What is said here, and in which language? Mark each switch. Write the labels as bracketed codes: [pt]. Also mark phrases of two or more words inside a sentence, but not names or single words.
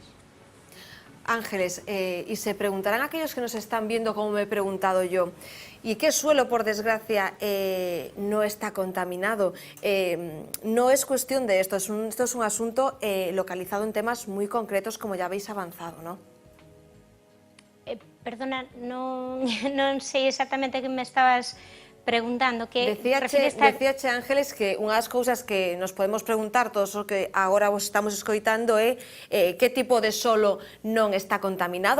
[es] Ángeles, y se preguntarán aquellos que nos están viendo como me he preguntado yo, ¿y qué suelo, por desgracia, no está contaminado? No es cuestión de esto, esto es un asunto localizado en temas muy concretos, como ya habéis avanzado, ¿no? [gl] Perdona, non sei exactamente que me estabas preguntando. Que Decíache, Ángeles, que unha das cousas que nos podemos preguntar todos os que agora vos estamos escoitando é que tipo de solo non está contaminado.